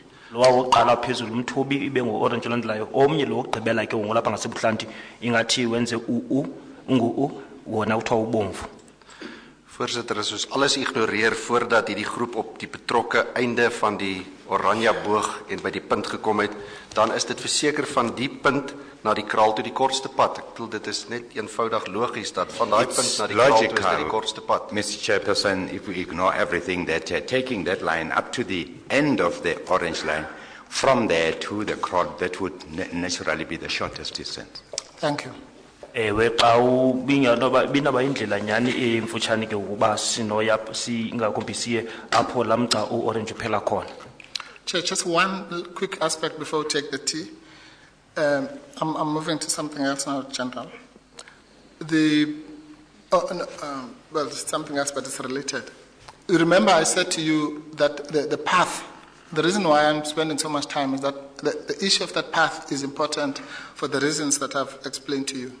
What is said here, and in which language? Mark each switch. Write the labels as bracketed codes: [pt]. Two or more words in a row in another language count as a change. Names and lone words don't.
[xh] Lo wokuqala phezulu umthubi ibe ngo-orange olandelayo, omnye lo wokugqibela ke ngolapha ngasebuhlanti ingathi wenze ungu wona kuthiwa ubomvu. [af] Voorsitter, as ons alles ignoreer voordat hierdie groep op die betrokke einde van die oranje boog en by die punt gekom het, dan is dit verseker van die punt na die kraal toe die kortste pad. Ek bedoel, dit is net eenvoudig logies dat van daai punt na die kraal toe is dit die kortste pad. [en] Mr. Chairperson, if we ignore everything, that taking that line up to the end of the orange line, from there to the crowd, that would naturally be the shortest distance. Thank you. [xh] Ewe xa binaba indlela nyani emfutshane ke ukuba sinoya singakumbi siye apho lamgca u-orange uphela khona. [en] Chair, just one quick aspect before we take the tea. I'm moving to something else now, General. Well, it's something else, but it's related. You remember I said to you that the path, the reason why I'm spending so much time is that the issue of that path is important for the reasons that I've explained to you.